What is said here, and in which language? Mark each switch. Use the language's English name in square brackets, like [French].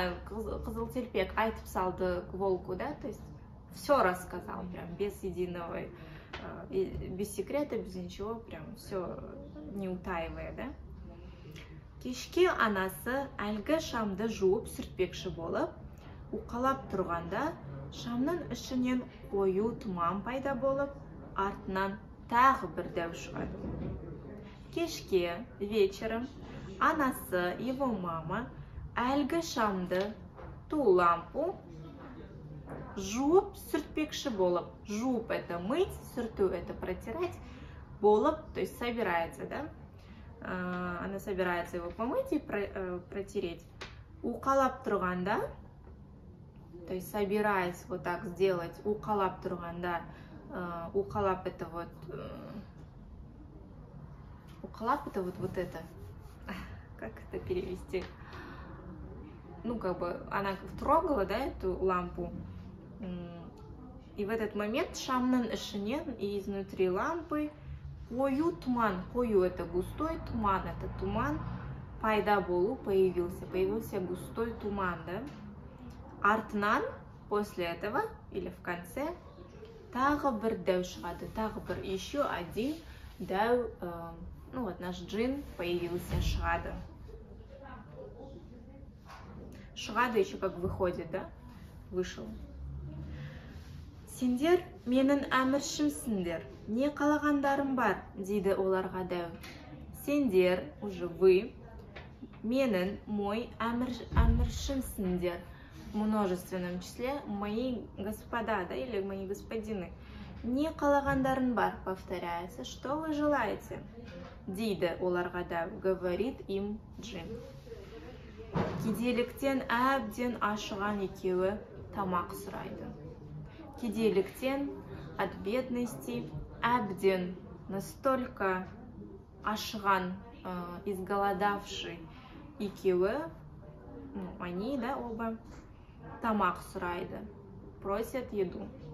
[Kazakh] Қызылтелпек айтып салды [Russian] к волку, да, то есть все рассказал, прям без единого, без секрета, без ничего, прям все не утаивая, да. [Kazakh] Кешке анасы әлгі шамды жуып сүртпекші болып, уқалап тұрғанда, шамның ішінен қою тұман пайда болып, артынан тағы бір дәу шығады. Кешке, вечером, анасы, [Russian] его мама, [Kazakh] әлгі шамды, [Russian] ту лампу, [Kazakh] жуып сүртпекші болып. [Russian] Жуып это мыть, сүрту это протирать, болып, то есть собирается, да? Она собирается его помыть и протереть. [Kazakh] Уқалап тұрғанда, [Russian] то есть собираясь вот так сделать, уқалап тұрғанда, уқалап это вот... Уқалап это вот это. Как это перевести? Ну, как бы она трогала, да, эту лампу. И в этот момент [Kazakh] шамның ішінен [Russian] и изнутри лампы [Kazakh] қою туман. [Russian] Қою это густой, туман это туман. [Kazakh] Пайда болу, [Russian] появился густой туман, да. Артынан, после этого, или в конце, [Kazakh] тағы бір дәу шығады. Тағы бір, [Russian] еще один дәу, ну вот наш джин появился, шығады. Шығады еще как выходит, да? вышел. [Kazakh] Сендер менің әміршімсіңдер, не қалағандарым бар, дейді оларға дәу. Сендер, [Russian] уже вы, [Kazakh] менің, мой, әміршімсіңдер. [Russian] В множественном числе мои господа, да, или мои господины. [Kazakh] Не қалағандарым бар, [Russian] повторяется. Что вы желаете? [Kazakh] Дейді оларға дәу, [Russian] говорит им Джим. [Kazakh] Кедейліктен әбден ашыған екеуі тамақ сұрайды. [Russian] Кедейліктен, от бедности, әбден, настолько ашыған, изголодавший екеуі, они, да, оба, [Kazakh] тамақ сұрайды, [Russian] просят еду.